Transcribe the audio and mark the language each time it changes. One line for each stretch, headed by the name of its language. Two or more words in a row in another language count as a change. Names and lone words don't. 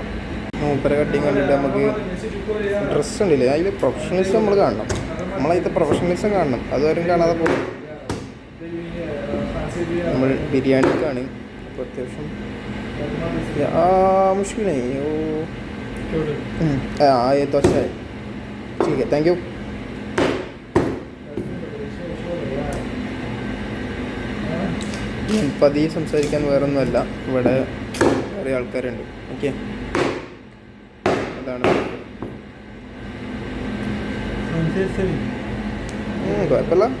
Malayalam: മൂപ്പര കട്ടിങ് കണ്ടിട്ട് നമുക്ക് ഡ്രസ്സ് ഉണ്ടല്ലേ, അതിൽ പ്രൊഫഷണലിസം നമ്മൾ കാണണം. നമ്മളതിലത്തെ പ്രൊഫഷണലിസം കാണണം. അതുവരും കാണാതെ പോകും. നമ്മൾ ബിരിയാണിക്കാണ് ഇപ്പോൾ അത്യാവശ്യം മുഷ്കിലായി.
Hindi: ये तो अच्छा है. ठीक है,
English: thank you.
Malayalam: പതിയെ സംസാരിക്കാൻ വേറൊന്നുമല്ല, ഇവിടെ കുറേ ആൾക്കാരുണ്ട്. ഓക്കെ, അതാണ് കുഴപ്പമില്ല.